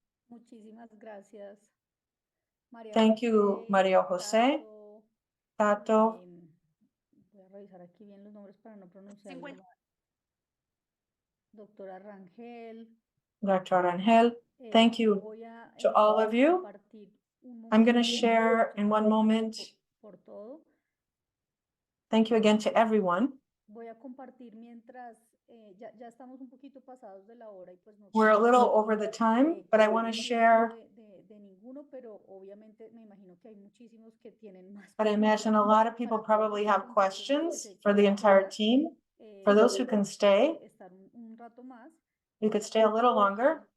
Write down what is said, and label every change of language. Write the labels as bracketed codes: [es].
[es] Muchísimas gracias, María. [en] Thank you, María José, Tato. [es] Voy a revisar aquí bien los nombres para no pronunciarlo mal. Doctora Rangel. [en] Dr. Rangel, thank you to all of you. I'm going to share in one moment. Thank you again to everyone. [es] Voy a compartir mientras ya estamos un poquito pasados de la hora y pues no. [en] We're a little over the time, but I want to share. [es] De ninguno, pero obviamente me imagino que hay muchísimos que tienen más. [en] But I imagine a lot of people probably have questions for the entire team. For those who can stay, [es] un rato más. [en] We could stay a little longer.